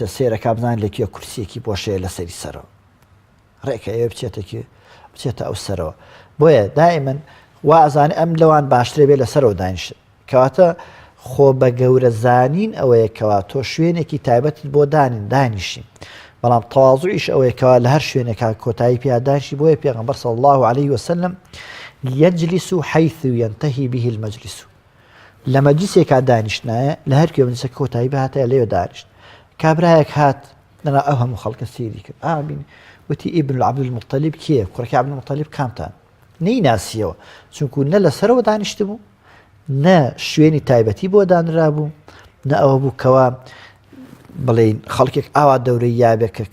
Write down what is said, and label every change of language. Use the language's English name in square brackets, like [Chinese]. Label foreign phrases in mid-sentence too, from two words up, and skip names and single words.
[Central Kurdish] سێرەکە بزان لەکوێ کورسیەکی بۆشەیە لەسەری سەرەوە ڕێکە ئێوە بچێتە ئەو سەرەوە بۆیە دائیمەن وا ئەزانێ ئەم لەوان باشترێ بێ لەسەرەوە دانیشت کەواتە خۆ بە گەورە زانین ئەوەیەکەوە تۆ شوێنێکی تایبەتت بۆ دانیشی بەڵام تەواضوعیش ئەوەیەکەوە لە هەر شوێنێکا کۆتایی پیادانشی بۆیە پێغەمبەر صلی [Arabic] الله عليه وسلم يجلس حيث ينتهي به المجلس [Central Kurdish] لە مەجلیسێکا دانیشتنایە لە هەر کوێ مەجلیسەکە کۆتایی بهاتە لێوە دانیشت کابرایەک هات لەنا ئەو هەموو خەڵکە سێری کرد ئابین وتی ئیبن عەبدولموطەلیب کێ کوڕەکەی عەبدولموطەلیب کامتان نەیناسیەوە چونکو نە لەسەرەوە دانیشت بوو نە شوێنی تایبەتی بۆ دانرا بوو نە ئەوە بوو کەوا بڵێن خەڵکێک ئاوا دەورەی یابێت کە